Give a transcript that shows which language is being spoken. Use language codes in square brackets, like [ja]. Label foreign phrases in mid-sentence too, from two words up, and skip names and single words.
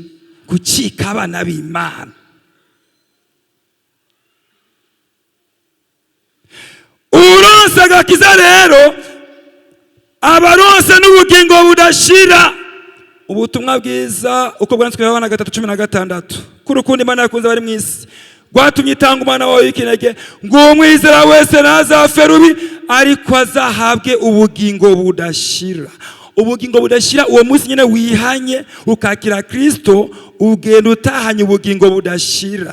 [rn] Gucika abana b'Imana. Uronse agakiza rero abaronse n'ubugingo budashira. Ubutumwa bwiza uko bwanditswe na Yohana 3:16, kurukundo Imana yakunze bari mwisi rwatumye itanga umwana wawe w'ikinege, ngo umwizera wese ntazapfe rubi, ariko azahabwe ubugingo budashira. Ubugingo budashira uwo munsi nyine wihanye ukakira Kristo, ugenda utahanye ubugingo budashira.